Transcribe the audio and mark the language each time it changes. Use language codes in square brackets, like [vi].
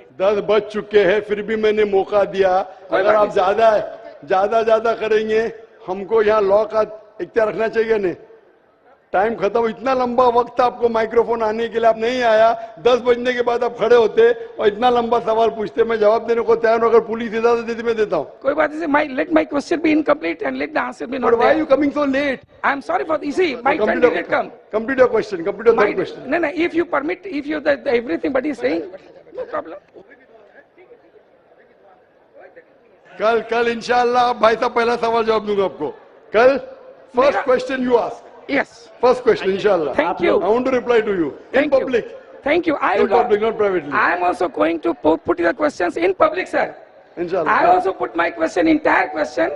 [hi] 10 बज चुके हैं, फिर भी मैंने मौका दिया। अगर आप ज्यादा करेंगे, हमको यहाँ लॉ का इख्तियार रखना चाहिए नहीं। टाइम खत्म, इतना लंबा वक्त आपको माइक्रोफोन आने के लिए, आप नहीं आया। 10 बजने के बाद आप खड़े होते और इतना लंबा सवाल पूछते, मैं जवाब देने को तैयार हूं। अगर पुलिस इजाजत देती मैं देता हूं। कोई बात नहीं, [en] let my question be incomplete and let the answer be not there. But why are you coming so late? I am sorry for this. See, my turn did come. Complete your question. Complete your third question. No, if you permit, if you everything but is saying, no problem. [hi] कल इंशाल्लाह भाई साहब पहला सवाल जवाब दूंगा आपको। [en] कल first question you ask. Yes. First question, inshallah. Thank you. I want to reply to you in public. Thank you. In public, not privately. I am also going to put the questions in public, sir. Inshallah. I also put my question, entire question,